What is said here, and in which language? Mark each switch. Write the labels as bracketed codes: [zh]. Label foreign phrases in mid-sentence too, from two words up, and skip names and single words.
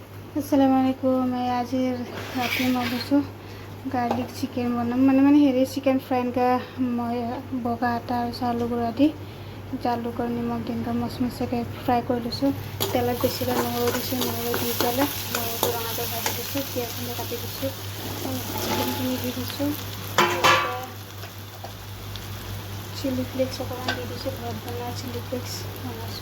[ar] السلام عليكم. [as] আজি ৰাতি মই বসো গাৰ্লিক চিকেন বনাম মানে হেৰি [en] chicken fry [as] মই বগা আটা আৰু চাউলৰ গুড়া দি জালুক আৰু নিমখ দি মচমচীয়াকৈ ফ্ৰাই কৰি লৈছোঁ। তেলত বেছিকৈ নহৰু দিছোঁ, নহৰু দি পেলাই নহৰুটো ৰঙাকৈ ভাজি দিছোঁ, পিঁয়াজখিনি কাটি দিছোঁ, চিকেনখিনি দি দিছোঁ, [en] chili flakes [as] অকণমান দি দিছোঁ, ঘৰত বনোৱা [en] chili flakes [as] বনাইছোঁ।